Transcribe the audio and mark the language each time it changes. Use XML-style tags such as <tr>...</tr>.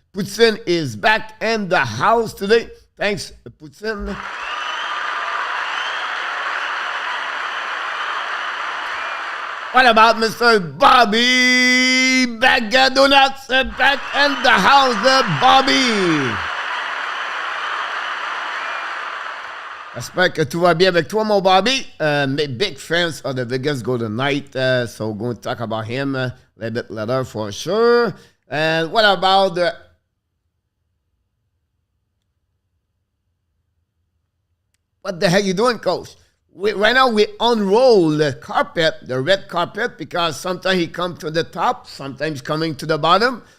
<en>Poutine is back in the house today. Thanks, Poutine. What about Mr. Bobby Bagadonuts back in the house, Bobby?</en> <fr>J'espère que tout va bien avec toi, mon Bobby.</fr> <en>Big fans of the Vegas Golden Knight, so we're going to talk about him a little bit later for sure. And what about the... What the heck you doing, Coach? Right now, we unroll the carpet, the red carpet, because sometimes he comes to the top, sometimes coming to the bottom.</en>